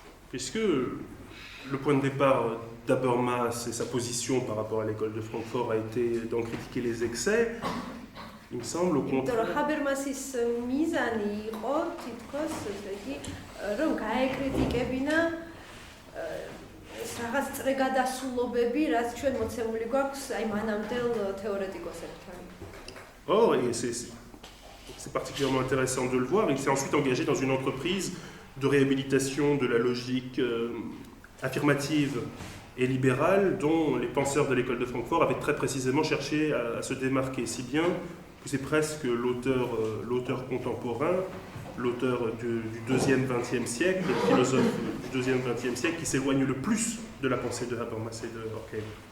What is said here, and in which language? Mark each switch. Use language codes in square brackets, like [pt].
[fr] Puisque le point de départ d'Habermas et sa position par rapport à l'école de Francfort a été d'en critiquer les excès, il me semble au contraire. [ka] ჰაბერმასის მიზანი იყო თითქოს ესე იგი რომ გაეკრიტიკებინა ეს რაღაც წრეგადასულობები, რაც ჩვენ მოცემული გვაქვს აი მანამდელ თეორეტიკოსებთან. [fr] Or, et c'est particulièrement intéressant de le voir, il s'est ensuite engagé dans une entreprise de réhabilitation de la logique affirmative et libérale dont les penseurs de l'école de Francfort avaient très précisément cherché à se démarquer, si bien que c'est presque l'auteur contemporain, l'auteur du deuxième XXe siècle, le philosophe du deuxième XXe siècle qui s'éloigne le plus de la pensée de Habermas et de Horkheimer.